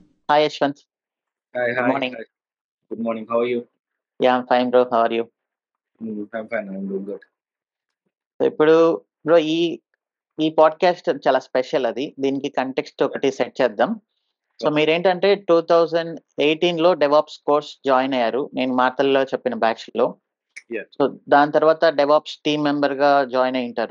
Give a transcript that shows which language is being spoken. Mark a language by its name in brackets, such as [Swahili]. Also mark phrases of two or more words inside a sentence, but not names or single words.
[English] Hi, Yashwant. Hi, Good hi, morning. hi. Good morning. How are you? Yeah, I'm fine, bro. How are you? I'm fine. I'm doing good. [Telugu] సో ఇప్పుడు బ్రో ఈ పాడ్కాస్ట్ చాలా స్పెషల్ అది. దీనికి కంటెక్స్ట్ ఒకటి సెట్ చేద్దాం. సో [English] Okay. [Telugu] మీరేంటంటే 2018లో [English] DevOps course [Telugu] జాయిన్ అయ్యారు. నేను మాటల్లో చెప్పిన బ్యాచ్‌లో. [English] Yeah. [Telugu] సో దాని తర్వాత [English] DevOps team memberగా [Telugu] జాయిన్ అయ్యి ఉంటారు.